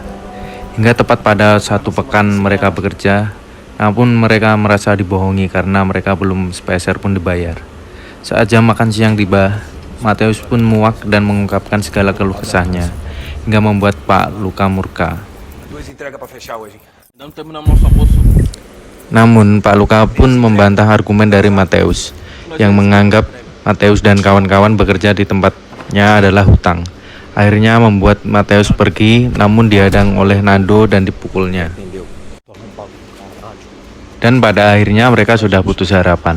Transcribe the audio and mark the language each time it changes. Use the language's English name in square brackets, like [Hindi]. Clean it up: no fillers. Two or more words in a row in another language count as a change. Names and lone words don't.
[Indonesian] Hingga tepat pada satu pekan mereka bekerja, namun mereka merasa dibohongi karena mereka belum sepeser pun dibayar. Saat jam makan siang tiba, Mateus pun muak dan mengungkapkan segala keluh kesahnya, hingga membuat Pak Luca murka. [Portuguese] Não temos na nosso almoço. [Indonesian] Namun Pak Luca pun membantah argumen dari Mateus, yang menganggap Mateus dan kawan-kawan bekerja di tempatnya adalah hutang. Akhirnya membuat Mateus pergi, namun dihadang oleh Nando dan dipukulnya. Dan pada akhirnya mereka sudah putus harapan.